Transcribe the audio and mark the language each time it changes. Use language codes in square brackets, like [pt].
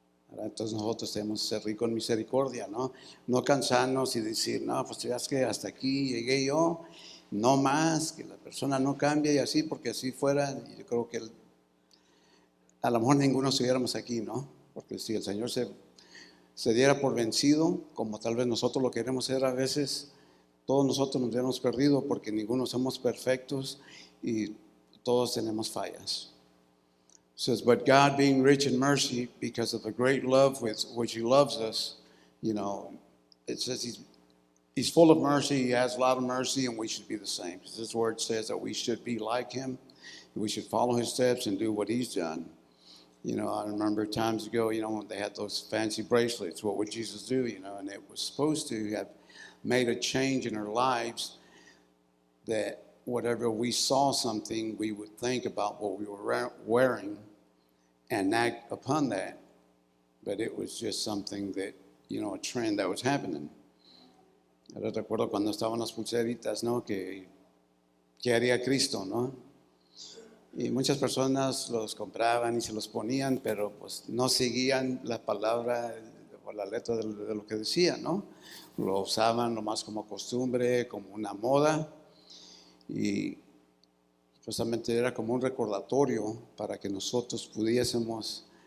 [es] Ahora, entonces nosotros tenemos que ser ricos en misericordia, ¿no? No cansarnos y decir, no, pues ya es que hasta aquí llegué yo, no más, que la persona no cambie y así, porque así fuera, yo creo que a lo mejor ninguno estuviéramos aquí, ¿no? Porque si el Señor se diera por vencido, como tal vez nosotros lo queremos hacer a veces, todos nosotros nos hubiéramos perdido, porque ninguno somos perfectos y todos tenemos fallas. [en] It says, but God, being rich in mercy, because of the great love with which He loves us, you know, it says He's full of mercy, He has a lot of mercy, and we should be the same. This word says that we should be like Him, we should follow His steps and do what He's done. You know, I remember times ago, you know, when they had those fancy bracelets, what would Jesus do, you know, and it was supposed to have made a change in our lives, that whatever we saw something, we would think about what we were wearing and act upon that. But it was just something that, you know, a trend that was happening. [es] Ahora recuerdo cuando estaban las pulseritas, ¿no? Que haría Cristo, ¿no? Y muchas personas los compraban y se los ponían, pero pues no seguían la palabra o la letra de lo que decía, ¿no? Lo usaban nomás como costumbre, como una moda, y justamente era como un recordatorio para que nosotros pudiésemos